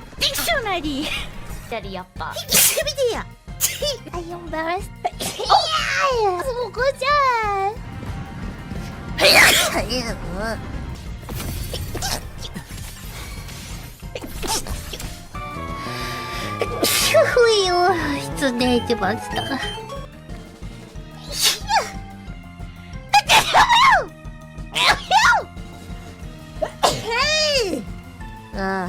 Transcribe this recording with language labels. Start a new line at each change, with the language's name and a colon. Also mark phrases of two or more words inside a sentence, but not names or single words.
Indonesian: Dictionary. Jadi apa? Dia.
English: Are you embarrassed?
Indonesian: Semoga jangan.
Japanese: 失礼しました。ああ。